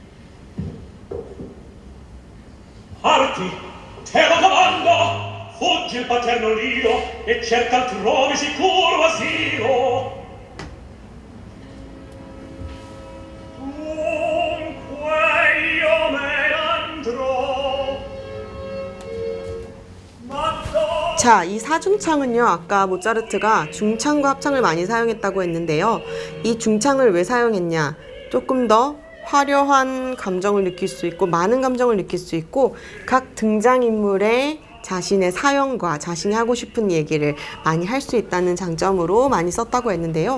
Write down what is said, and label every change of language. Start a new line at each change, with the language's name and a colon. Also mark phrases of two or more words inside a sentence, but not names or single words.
Italian: parti te lo comando fuggi il paterno Dio e cerca altrove sicuro asilo. Dunque io me andrò.
Korean: 자, 이 사중창은요, 아까 모차르트가 중창과 합창을 많이 사용했다고 했는데요. 이 중창을 왜 사용했냐? 조금 더 화려한 감정을 느낄 수 있고 많은 감정을 느낄 수 있고 각 등장인물의 자신의 사연과 자신이 하고 싶은 얘기를 많이 할 수 있다는 장점으로 많이 썼다고 했는데요.